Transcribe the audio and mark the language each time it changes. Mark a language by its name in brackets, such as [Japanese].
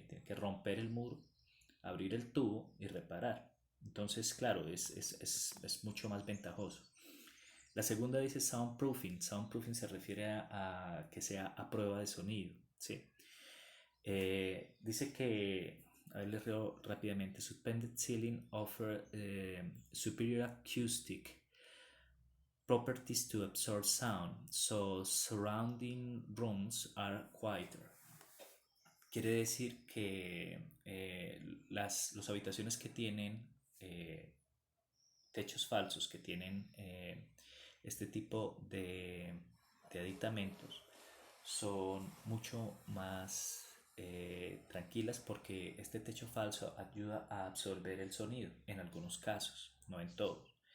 [Spanish] Tiene que romper el muro, abrir el tubo y reparar. Entonces, claro, es mucho más ventajoso. La segunda dice soundproofing. Soundproofing se refiere a que sea a prueba de sonido, ¿sí? Dice que, a ver, les leo rápidamente. [English] Suspended ceiling offer superior acoustic properties to absorb sound, so surrounding rooms are quieter. [Spanish] Quiere decir que las habitaciones que tienen techos falsos, que tienen este tipo de aditamentos, son mucho más tranquilas porque este techo falso ayuda a absorber el sonido en algunos casos, no en todos.